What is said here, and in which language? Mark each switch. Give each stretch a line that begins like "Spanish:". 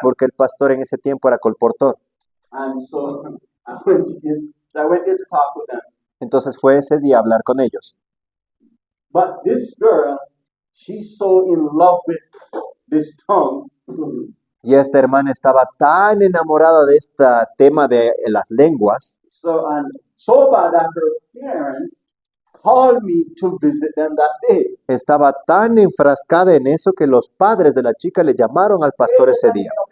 Spanish: porque el pastor en ese tiempo era colportor.
English: And so I went there to talk with them.
Spanish: Entonces fue ese día a hablar con ellos.
English: But this girl, she's so in love with this tongue.
Spanish: Y esta hermana estaba tan enamorada de este tema de las lenguas,
English: So bad that her parents called me to visit them that day.
Spanish: Estaba tan enfrascada en eso que los padres de la chica le llamaron al pastor ese día.